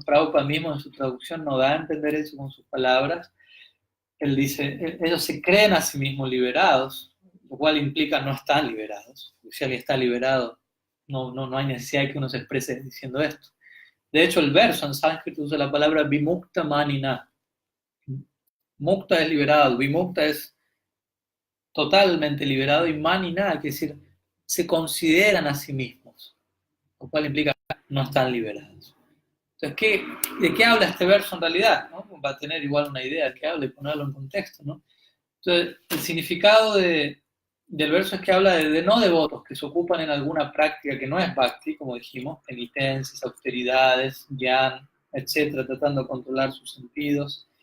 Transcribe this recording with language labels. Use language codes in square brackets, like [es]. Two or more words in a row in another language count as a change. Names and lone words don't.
[es] Prabhupada mismo en su traducción no da a entender eso con sus palabras. Él dice, ellos se creen a sí mismos liberados, lo cual implica no están liberados. Si alguien está liberado, no hay necesidad de que uno se exprese diciendo esto. De hecho, el verso en sánscrito usa la palabra [sa] विमुक्त मानिन. [es] Mukta es liberado, vimukta es totalmente liberado y manina, quiere decir, se consideran a sí mismos, lo cual implica no están liberados. Entonces, ¿de qué habla este verso en realidad? ¿No? Va a tener igual una idea de qué habla y ponerlo en contexto, ¿no? Entonces, el significado del verso es que habla de no devotos que se ocupan en alguna práctica que no es bhakti, como dijimos, penitencias, austeridades, jnana, etcétera, tratando de controlar sus sentidos.